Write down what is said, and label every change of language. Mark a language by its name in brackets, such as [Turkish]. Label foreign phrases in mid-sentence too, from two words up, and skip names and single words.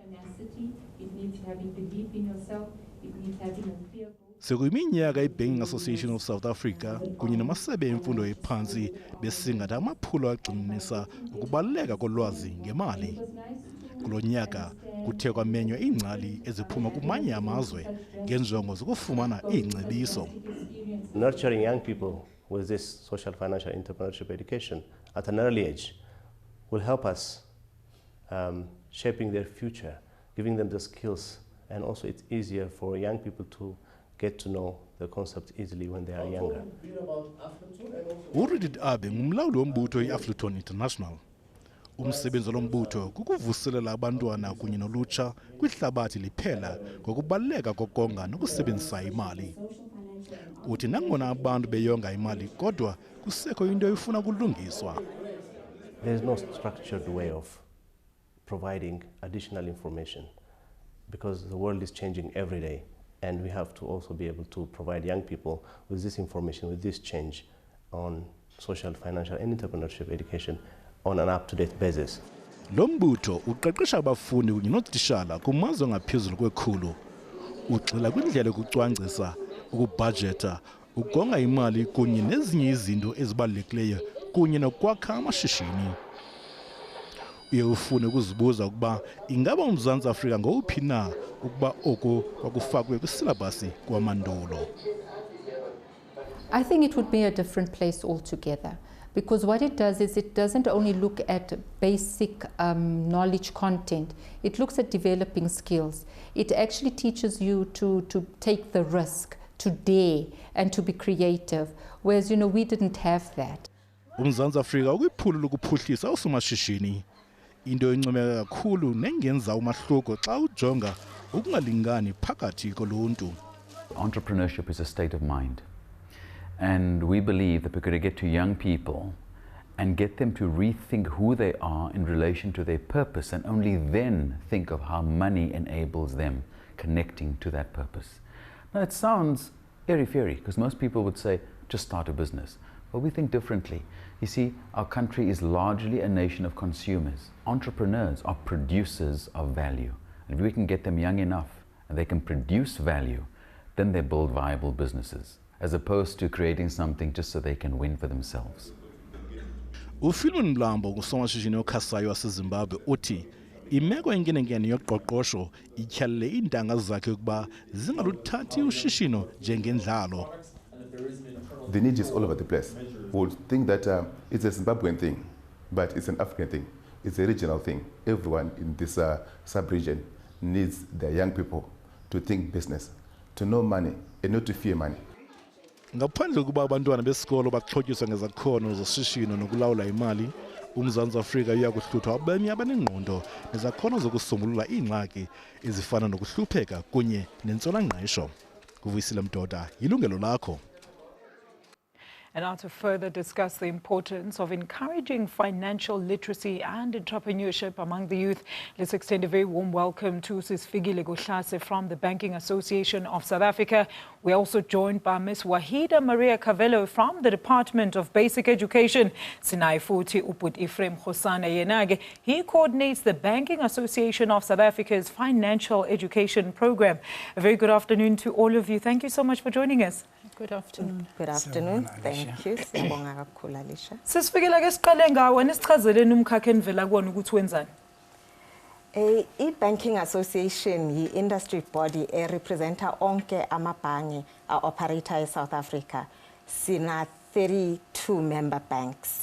[Xhosa] Sekuyiminyaka iBanking Association of South Africa kunye namasebe emfundo ephansi besingatha amaphulo agxininisa ukubaluleka kolwazi ngemali. Kulo nyaka kuthe kwamenywa iingcali eziphuma kumanye amazwe ngenjongo zokufumana iingcebiso. [English] Nurturing young people with this social financial entrepreneurship education at an early age will help us shaping their future, giving them the skills, and also it's easier for young people to get to know the concept easily when they are younger. [Xhosa] Rediet Abiy ngumlawuli wombutho i-Aflatoun International. Umsebenzi lombutho kukuvuselela abantwana kunye nolutsha kwihlabathi liphela ngokubaluleka kokonga nokusebenzisa imali. Uthi nangona abantu beyonga imali kodwa kusekho into efuna kulungiswa. [English] There is no structured way of providing additional information because the world is changing every day, and we have to also be able to provide young people with this information, with this change on social, financial and entrepreneurship education on an up-to-date basis. [Xhosa] Lombutho uqeqesha abafundi kunye notishala kumazwe ngaphezulu kwekhulu. Ugxila kwindlela yokucwangcisa, ukubhajeta, ukonga imali kunye nezinye izinto ezibalulekileyo kunye nokwakha amashishini. Uye ufune ukuzibuza ukuba ingaba uMzantsi Afrika ngowuphi na ukuba oku kwakufakwe kwisilabhasi kwamandulo. [English] I think it would be a different place altogether. Because what it does is it doesn't only look at basic knowledge content, it looks at developing skills. It actually teaches you to take the risk, to dare, and to be creative, whereas, you know, we didn't have that. [Xhosa] uMzantsi Afrika ukwiphulu lokuphuhlisa osomashishini into encomeka kakhulu nengenza umahluko xa ujonga ukungalingani phakathi koluntu. [English] Entrepreneurship is a state of mind, and we believe that we're going to get to young people and get them to rethink who they are in relation to their purpose, and only then think of how money enables them connecting to that purpose. Now it sounds airy-fairy because most people would say just start a business. But we think differently. You see, our country is largely a nation of consumers. Entrepreneurs are producers of value. And if we can get them young enough and they can produce value, then they build viable businesses, as opposed to creating something just so they can win for themselves. [Xhosa] uPhilip Mlambo ngusomashishini okhasayo waseZimbabwe uthi imeko enkenenkene yoqoqosho ityhalele iintanga zakhe ukuba zingaluthathi ushishino njengendlalo. [English] The need is all over the place. We would think that it's a Zimbabwean thing, but it's an African thing. It's a regional thing. Everyone in this sub-region needs their young people to think business, to know money, and not to fear money. [Xhosa] Ngaphandle kuba abantwana besikolo baxhotyiswa ngezakhono zoshishino nokulawula imali, uMzantsi Afrika uyakuhluthwa abemi abanengqondo nezakhono zokusombulula iingxaki ezifana nokuhlupheka kunye nentswelangqesho. Kuvuyisile Mdoda, Yilungelo Lakho. [English] And now to further discuss the importance of encouraging financial literacy and entrepreneurship among the youth, let's extend a very warm welcome to Sisfigile Gohlase from the Banking Association of South Africa. We're also joined by Ms. Waheeda Carvello from the Department of Basic Education. Sinai futhi uput Ephraim Khosana Yenage. He coordinates the Banking Association of South Africa's Financial Education Program. A very good afternoon to all of you. Thank you so much for joining us. Good afternoon. Good afternoon. Thank you. [Zulu] Siyabonga kakhulu Alisha. Sisifikela ke siqale ngawe nisichazeleni umkhakha enivela kuwona ukuthi wenzani. I-Banking Association yi- [English] industry body [Zulu] representa onke amabhangi operator eSouth Africa. Sina 32 [English] member banks.